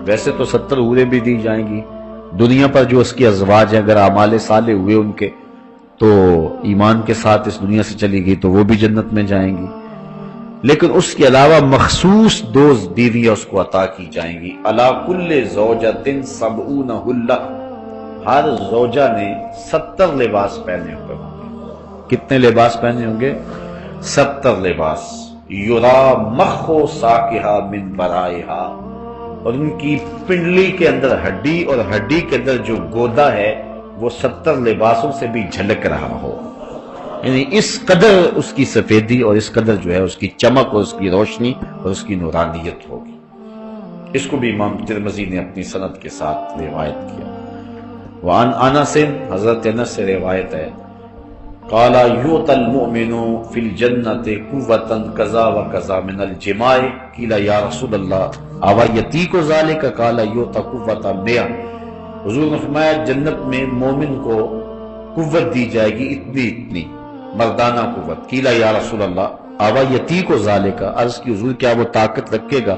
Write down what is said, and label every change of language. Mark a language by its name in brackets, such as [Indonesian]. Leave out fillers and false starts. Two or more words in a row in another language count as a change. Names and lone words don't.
[Urdu] ویسے تو 70 حوریں بھی دی جائیں گی دنیا پر جو اس کی ازواج ہیں، اگر اعمال صالح ہوئے ان کے تو ایمان کے ساتھ اس دنیا سے چلی گئی تو وہ بھی جنت میں جائیں گی، لیکن اس کے علاوہ مخصوص دو بیویاں اس کو عطا کی جائیں گی۔ [Arabic] علی کل زوجۃ 70 حلہ، [Urdu] ہر زوجہ نے 70 لباس پہنے ہوئے ہوں گے۔ کتنے لباس پہنے ہوں گے؟ 70 لباس۔ [Arabic] یرا مخ ساقہا من ورائہا، [Urdu] اور ان کی پنڈلی کے اندر ہڈی، اور ہڈی کے اندر جو گودا ہے وہ 70 لباسوں سے بھی جھلک رہا ہو، یعنی اس قدر اس کی سفیدی اور اس قدر جو ہے اس کی چمک اور اس کی روشنی اور اس کی نورانیت ہوگی۔ اس کو بھی امام ترمذی نے اپنی سند کے ساتھ روایت کیا۔ [Arabic] وعن انس، [Urdu] حضرت انس سے روایت ہے، [Arabic] قال یؤتی المؤمن فی الجنۃ قوۃ کذا وکذا من الجماع، قیل یا رسول اللہ اوا یتیک ذلک، قال یؤتی قوۃ 100۔ [Urdu] حضور نے فرمایا جنت میں مومن کو قوت دی جائے گی اتنی اتنی، مردانہ قوت۔ [Arabic] قیل یا رسول اللہ اوا یتیک ذلک، [Urdu] عرض کی حضور کیا وہ طاقت رکھے گا؟